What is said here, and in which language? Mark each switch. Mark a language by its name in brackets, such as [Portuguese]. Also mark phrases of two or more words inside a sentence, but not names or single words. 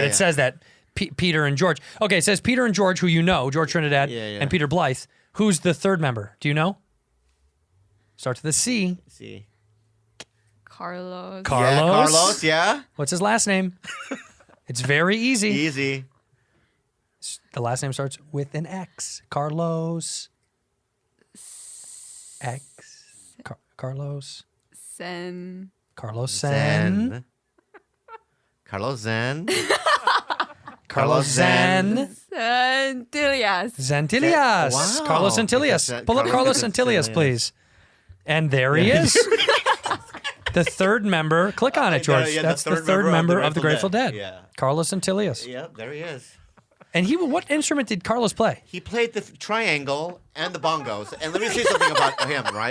[English] it says that Peter and George. Okay, it says Peter and George, who you know, George Trinidad and Peter Blythe. Who's the 3rd member? Do you know? Starts with a C. See. Carlos. Yeah, Carlos. Yeah. What's his last name? It's very easy. Easy. The last name starts with an X. Carlos. X. Carlos. Sen. Carlos Sen. Carlos Zen. Carlos Zen. Santillas. Zantillas. Wow. Carlos Zantillas. Pull up Carlos Zantillas, please. And there he is. The 3rd member. Click on it, George. Yeah, That's the third member of the Grateful Dead. Yeah. Carlos Zantillas. Yep, there he is. And what instrument did Carlos play? He played the triangle and the bongos. And let me say something about him, right?